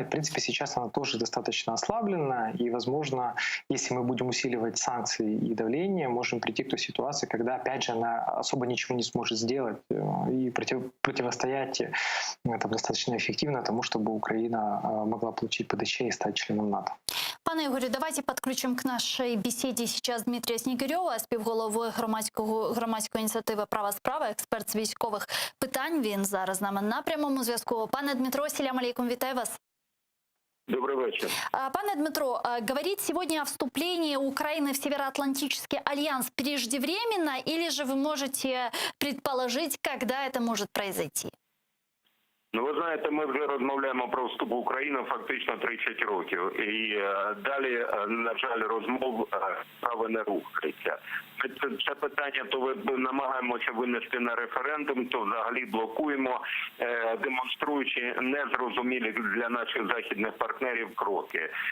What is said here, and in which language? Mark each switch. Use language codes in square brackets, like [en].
[ru] И, в принципе, сейчас она тоже достаточно ослаблена, и, возможно, если мы будем усиливать санкции и давление, можем прийти к той ситуации, когда, опять же, она особо ничего не сможет сделать и противостоять это достаточно эффективно тому, чтобы Украина могла получить ПДЧ и стать членом НАТО. [uk] Пане Ігорю, давайте підключимо к нашій бесіді зараз Дмитрія Снігирьова, співголови громадської ініціативи «Права справа», експерт з військових питань. Він зараз з нами на прямому зв'язку. Пане Дмитро, салям алейкум, вітаю вас. Добрий вечір. [ru] Пане Дмитро, говорить сегодня о вступлении Украины в Североатлантический альянс преждевременно, или же вы можете предположить, когда это может произойти? [uk] Ну, ви знаєте, ми вже розмовляємо про вступ України фактично 30 років. І далі, на жаль, розмов справи не рухається. Це питання то намагаємося винести на референдум, то взагалі блокуємо, демонструючи незрозумілі для наших західних партнерів кроки.